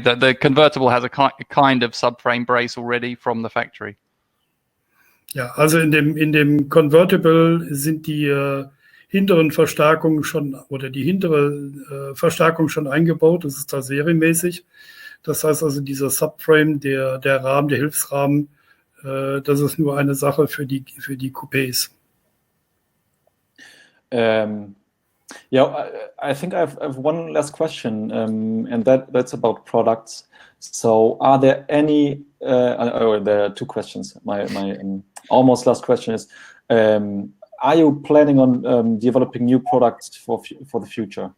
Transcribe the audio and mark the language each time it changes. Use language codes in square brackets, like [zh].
[en] The convertible has a kind of subframe brace already from the factory. [de] Ja, also in dem Convertible sind die hinteren Verstärkungen schon oder die hintere Verstärkung schon eingebaut. Das ist da serienmäßig. Das heißt also dieser Subframe, der Rahmen, der Hilfsrahmen, das ist nur eine Sache für die Coupés. [en] Yeah, I think I have one last question, and that's about products. So, are there any? There are two questions. My almost last question is: are you planning on developing new products for the future?